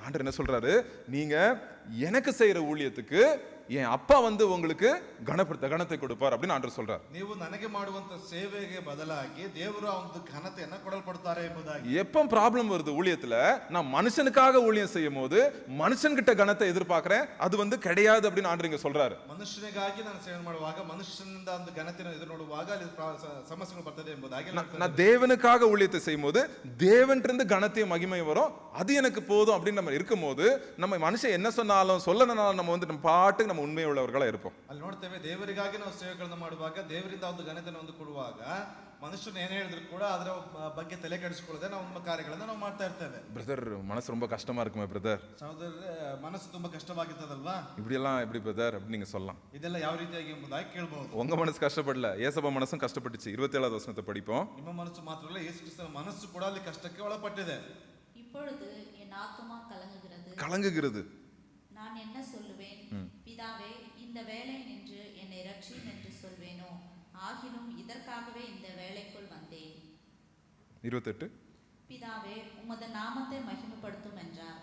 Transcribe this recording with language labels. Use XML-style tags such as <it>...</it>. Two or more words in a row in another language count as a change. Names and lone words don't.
<ta>ஆண்டவர் என்ன சொல்றாரு? நீங்க எனக்கு செய்யற ஊழியத்துக்கு என் அப்பா உங்களுக்கு கனத்தை கொடுப்பார் அப்படின்னு ஆண்டவர் சொல்றார்.</ta> <kn>ನೀವು ನನಗೆ ಮಾಡುವಂತ ಸೇವೆಗೆ ಬದಲಾಗಿ ದೇವರು ಆ ಒಂದು ಘನತೆಯನ್ನ ಕೊಡಲ್ಪಡ್ತಾರೆ ಎಂಬುದಾಗಿ.</kn> <ta>எப்ப ப்ராப்ளம் வருது ஊழியத்துல, நான் மனுஷனுக்காக ஊழியம் செய்யும் போது மனுஷன்கிட்ட கனத்தை எதிர்பார்க்கிறேன், அது கிடையாது அப்படின்னு ஆண்டவர் இங்க சொல்றாரு.</ta> <kn>ಮನುಷ್ಯನಿಗಾಗಿ ನಾನು ಸೇವೆ ಮಾಡುವಾಗ, ಮನುಷ್ಯನಿಂದ ಒಂದು ಘನತೆಯನ್ನು ಎದುರು ನೋಡುವಾಗ ಅಲ್ಲಿ ಸಮಸ್ಯೆಗಳು ಬರ್ತದೆ ಎಂಬುದಾಗಿ.</kn> <ta>நான் தேவனுக்காக ஊழியத்தை செய்யும் போது தேவன்கிட்ட கனத்தையும் மகிமையும் வரும், அது எனக்கு போதும் அப்படின்னு நம்ம இருக்கும் போது, நம்ம மனுஷன் என்ன சொன்னாலும் சொல்லனாலும் நம்ம நம்ம பாட்டுக்கு நம்ம உண்மை உள்ளவர்களா இருப்போம்.</ta> <kn>ಅಲ್ಲಿ ನೋಡ್ತೇವೆ, ದೇವರಿಗಾಗಿ ನಾವು ಸೇವೆಗಳನ್ನು ಮಾಡುವಾಗ, ದೇವರಿಂದ ಒಂದು ಘನತೆಯನ್ನು ಒಂದು ಕೊಡುವಾಗ, ಮನುಷ್ಯನು ಏನೇ ಹೇಳಿದ್ರು ಕೂಡ ಅದರ ಬಗ್ಗೆ ತಲೆ ಕೆಡಿಸಿಕೊಳ್ಳದೆ ನಾವು ನಮ್ಮ ಕಾರ್ಯಗಳನ್ನು ನಾವು ಮಾಡ್ತಾ ಇರ್ತೇವೆ.</kn> <ta>பிரதர், மனசு ரொம்ப கஷ்டமா இருக்குமே பிரதர்.</ta> <kn>ಸಹೋದರರೇ, ಮನಸ್ಸು ತುಂಬಾ ಕಷ್ಟವಾಗಿರ್ತದಲ್ವಾ?</kn> <ta>எப்படி பிரதர் அப்படின்னு நீங்க சொல்லலாம்.</ta> <kn>ಇದೆಲ್ಲ ಯಾವ ರೀತಿಯಾಗಿ ಎಂಬುದಾಗಿ ಕೇಳಬಹುದು.</kn> <ta>உங்க மனசு கஷ்டப்படல, ஏசப்பா மனசும் கஷ்டப்பட்டுச்சு. 27வது வசனத்தை படிப்போம்.</ta> <kn>ನಿಮ್ಮ ಮನಸ್ಸು ಮಾತ್ರವಲ್ಲ, ಯೇಸು ಕ್ರಿಸ್ತನ ಮನಸ್ಸು ಕೂಡ ಅಲ್ಲಿ ಕಷ್ಟಕ್ಕೆ ಒಳಪಟ್ಟಿದೆ.</kn> <ta>இப்பொழுது என் ஆத்துமா கலங்குகிறது. நான் என்ன சொல்லுவேன்? பிதாவே, இந்த வேலை நின்று என்னை ரட்சியும் என்று சொல்வேனோ? ஆகிலும் இதற்காகவே இந்த வேலைக்குள் வந்தேன். 28. பிதாவே, உமது நாமத்தை மகிமைப்படுத்தும் என்றார்.</ta>